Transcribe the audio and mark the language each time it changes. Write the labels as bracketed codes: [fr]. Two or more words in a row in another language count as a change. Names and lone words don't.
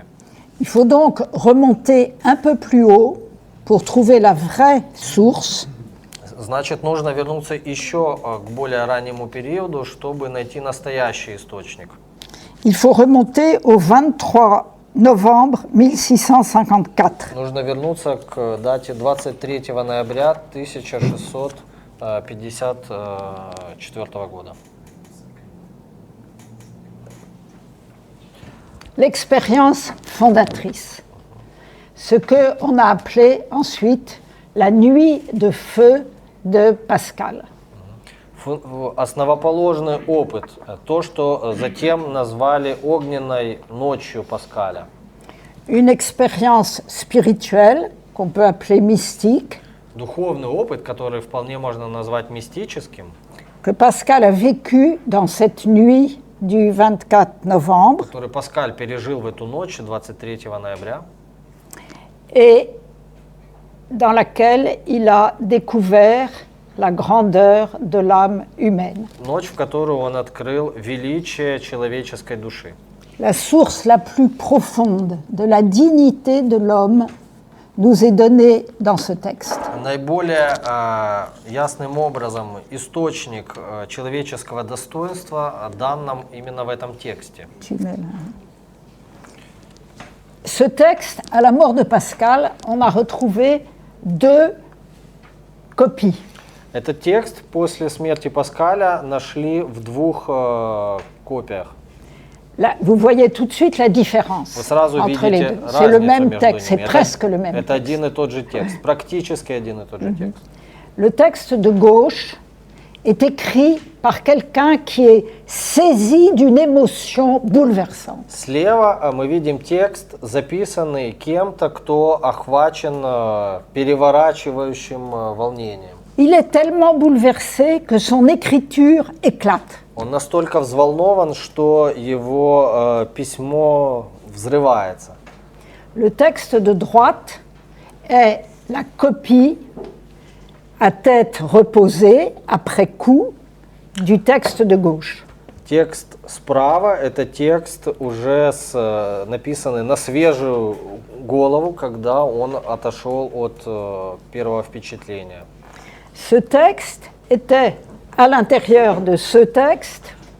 [fr] Il faut donc remonter un peu plus haut pour trouver la vraie source. [ru] Значит, нужно вернуться еще к более раннему периоду, чтобы найти настоящий источник. [fr] Il faut remonter au 23 novembre 1654. [ru] Нужно вернуться к дате 23 ноября 1654 года. [fr] L'expérience fondatrice, ce qu'on a appelé ensuite la nuit de feu de Pascal. [ru] Основоположный опыт, то, что затем назвали огненной ночью Паскаля. [fr] Une expérience spirituelle qu'on peut appeler mystique, [ru] Духовный опыт, который вполне можно назвать мистическим, [fr] que Pascal a vécu dans cette nuit du 24 novembre. [ru] который Паскаль пережил в эту ночь, 23 ноября. [fr] Et dans laquelle il a découvert la grandeur de l'âme humaine. [ru] Ночь, в которую он открыл величие человеческой души. [fr] La source la plus profonde de la dignité de l'homme nous est donnée dans ce texte. [ru] Наиболее ясным образом источник человеческого достоинства дан нам именно в этом тексте. [fr] Ce texte, à la mort de Pascal, on a retrouvé 2 copies. [ru] Этот текст после смерти Паскаля нашли в 2 копиях. [fr] Là, vous voyez tout de suite la différence [ru] Вы сразу [fr] entre les [ru] видите [fr] deux. C'est le [ru] разницу [fr] même [ru] между [fr] texte, c'est [ru] ними. [fr] presque le même [ru] Это [fr] texte. [ru] один и тот же текст, практически один и тот же текст. [fr] Le texte de gauche est écrit par quelqu'un qui est saisi d'une émotion bouleversante. [ru] Слева мы видим текст, записанный кем-то, кто охвачен переворачивающим волнением. [fr] Il est tellement bouleversé que son écriture éclate. [ru] Он настолько взволнован, что его письмо взрывается. [fr] Le texte de droite est la copie à tête reposée, après coup, du texte de gauche. [ru] Текст справа – это текст уже написанный на свежую голову, когда он отошел от первого впечатления. [fr] Ce texte était à l'intérieur de ce texte,